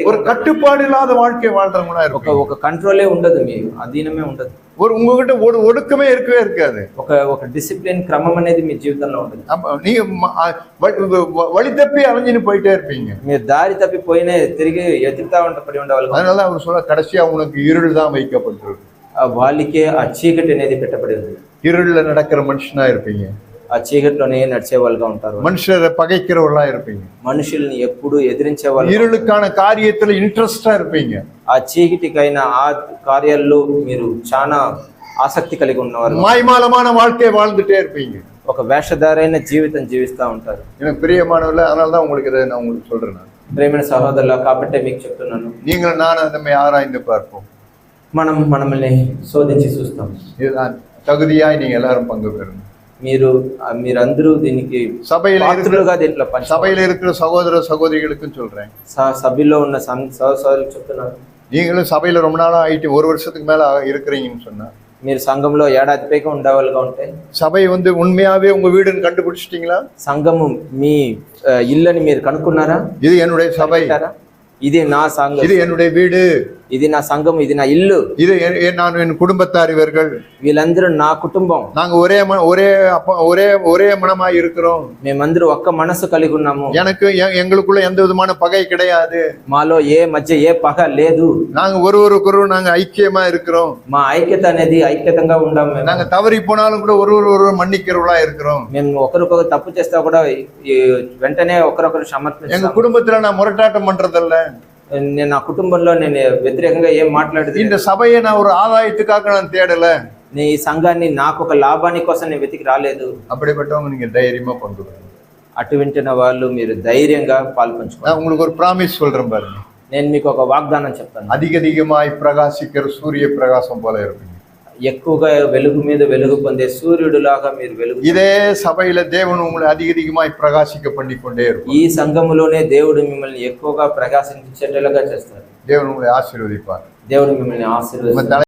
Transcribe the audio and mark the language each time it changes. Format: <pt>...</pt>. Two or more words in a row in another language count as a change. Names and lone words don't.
<ta>ஒரு கட்டுப்பாடு இல்லாத வாழ்க்கை வாழ்றவங்களா இருப்பீங்க.</ta> <te>ఒక కంట్రోలే ఉండదు, మీ అధీనమే ఉండదు,</te> <ta>ஒரு உங்ககிட்ட ஒரு ஒடுக்கமே இருக்கவே இருக்காது,</ta> <te>ఒక డిసిప్లిన్ క్రమం అనేది మీ జీవితంలో ఉండదు.</te> <ta>நீங்க வழி தப்பி அலைஞ்சின்னு போயிட்டே இருப்பீங்க,</ta> <te>మీరు దారి తప్పిపోయిన తిరిగి ఎదుగుతా పడి ఉండేవాళ్ళు.</te> <ta>அதனால அவர் சொல்ல கடைசியா உனக்கு இருள் தான் வைக்கப்பட்டிருக்கு,</ta> <te>వాళ్ళకే ఆ చీకటి అనేది పెట్టబడి ఉంది.</te> <ta>இருள்ல நடக்கிற மனுஷனா இருப்பீங்க,</ta> <te>ఆ చీకటిలోనే నడిచే వాళ్ళుగా ఉంటారు,</te> <ta>மனுஷரை பகைக்கிறவர்களா இருப்பீங்க,</ta> <te>మనుషుల్ని ఎప్పుడు ఎదిరించే వాళ్ళు,</te> <ta>இருளுக்கான காரியத்துல ఇంట్రెస్టా இருப்பீங்க,</ta> <te>ఆ చీకటికైన ఆ కార్యాల్లో మీరు చాలా ఆసక్తి కలిగి ఉన్నవారు,</te> <ta>மாய்மாலமான வாழ்க்கை வாழ்ந்துட்டே இருப்பீங்க,</ta> <te>ఒక వేషధారైన జీవితం జీవిస్తూ ఉంటారు.</te> <ta>எனக்கு பிரியமானவர்களே, அதனால தான் உங்களுக்கு இதை நான் உங்களுக்கு சொல்றேன்.</ta> <te>ప్రేమైన సహోదరుల, కాబట్టే మీకు చెప్తున్నాను,</te> <ta>நீங்கள் நான் நம்மை ஆராய்ந்து பார்ப்போம்,</ta> <te>మనల్ని శోధించి చూస్తాం.</te> <ta>இதுதான் தகுதியாய் நீங்க எல்லாரும் பங்கு பெறணும்.</ta> <te>మీరందరూ దీనికి</te> <ta>சபையில</ta> <te>దీంట్లో</te> <ta>சபையில இருக்கிற சகோதர சகோதரிகளுக்கும் சொல்றேன்,</ta> <te>సభ్యుల్లో ఉన్న సహోదరులకు చెప్తున్నాను,</te> <ta>நீங்களும் சபையில ரொம்ப நாளா ஆயிட்டு 1 வருஷத்துக்கு மேல இருக்கிறீங்கன்னு சொன்னா,</ta> <te>మీరు సంఘంలో ఏడాది పైగా ఉండేవాళ్ళుగా ఉంటే,</te> <ta>சபை வந்து உண்மையாவே உங்க வீடுன்னு கண்டுபிடிச்சிட்டீங்களா?</ta> <te>సంఘము మీ ఇల్లుని మీరు కనుక్కున్నారా?</te> <ta>இது என்னுடைய சபை,</ta> <te>ఇది నా సంఘం,</te> <ta>இது என்னுடைய வீடு,</ta> <te>ఇది నా సంఘం, ఇది నా ఇల్లు,</te> <ta>இது நான் என் குடும்பத்தார், இவர்கள்</ta> <te>వీళ్ళందరూ నా కుటుంబం,</te> <ta>நாங்க ஒரே மனமாய் இருக்கிறோம்,</ta> <te>మేమందరూ ఒక్క మనసు కలిగి ఉన్నాము,</te> <ta>எங்களுக்குள்ள எந்த விதமான பகை கிடையாது,</ta> <te>మాలో మధ్య ఏ పగ లేదు,</te> <ta>நாங்க ஒருவருக்கொரு நாங்க ஐக்கியமா இருக்கிறோம்,</ta> <te>మా ఐక్యత అనేది ఐక్యతంగా ఉండాం,</te> <ta>நாங்க தவறி போனாலும் கூட ஒருவரு மன்னிக்கிறவர்களா இருக்கிறோம்,</ta> <te>మేము ఒకరికొకరు తప్పు చేస్తా కూడా వెంటనే ఒకరొకరు క్షమాపణ.</te> <ta>எங்க குடும்பத்துல நான் முரட்டாட்டம் பண்றதில்ல,</ta> <te>నేను నా కుటుంబంలో నేను వ్యతిరేకంగా ఏం మాట్లాడదు,</te> <ta>இந்த சபையை நான் ஒரு ஆதாயத்துக்காக நான் தேடல,</ta> <te>నీ సంఘాన్ని నాకు ఒక లాభాని కోసం నేను వెతికి రాలేదు.</te> <ta>அப்படிப்பட்டவங்க நீங்க தைரியமா பண்றீங்க.</ta> <te>అటువంటి వాళ్ళు మీరు ధైర్యంగా పాల్పంచుకోండి.</te> <ta>நான் உங்களுக்கு ஒரு ப்ராமிஸ் சொல்றேன் பாருங்க,</ta> <te>నేను మీకు ఒక వాగ్దానం చెప్తాను,</te> <ta>அதிகமாய் பிரகாசிக்கிற சூரிய பிரகாசம் போல இருப்பீங்க,</ta> <te>ఎక్కువగా వెలుగు మీద వెలుగు పొందే సూర్యుడులాగా మీరు వెలుగు.</te> <ta>இதே சபையில தேவன் உங்களை அதிகமாய் பிரகாசிக்க பண்ணி கொண்டே இருப்பார்.</ta> <te>ఈ సంఘములోనే దేవుడు మిమ్మల్ని ఎక్కువగా ప్రకాశించేటట్లుగా చేస్తారు.</te> <ta>தேவன் உங்களை ஆசீர்வதிப்பார்.</ta> <te>దేవుడు మిమ్మల్ని ఆశీర్వదిస్తారు.</te>